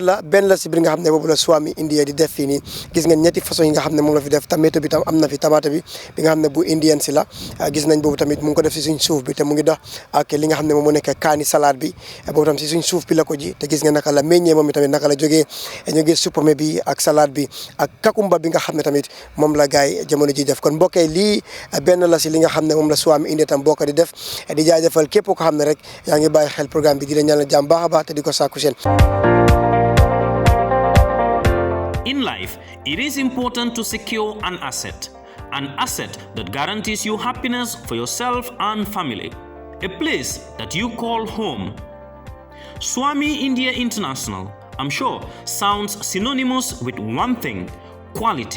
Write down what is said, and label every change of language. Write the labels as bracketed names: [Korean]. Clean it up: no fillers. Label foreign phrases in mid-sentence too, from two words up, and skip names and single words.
[Wolof] la benn la si biir nga xam ne boobu la Swami India di def fii nii gis ngeen ñetti façon yi nga xam ne moom la fi def tomato bi tam am na fi tomate bi nga xam ne bu Indien si la gis nañ boobu tamit mu ngi ko def si suñ suuf bi te mu ngi dox ak li nga xam ne moom moo nekk kaani salade bi boobu tam si suñ suuf bi la ko ji te gis nga naka la meññee moom tamit naka la jógee ñu ngi supame bi ak salade bi ak kakumba bi nga xam ne tamit moom la gaay jamono ji def kon mbokkee lii benn la si li nga xam ne moom la Swami India tam bokk di def di jaajëfal képp ko xam ne rek yaa ngi bàyyi xel programme bi di la ñaanal jàmm baax a baax te di ko sàkku seen. [English] In life, it is important to secure an asset that guarantees you happiness for yourself and family, a place that you call home. Swami India International, I'm sure, sounds synonymous with one thing: quality.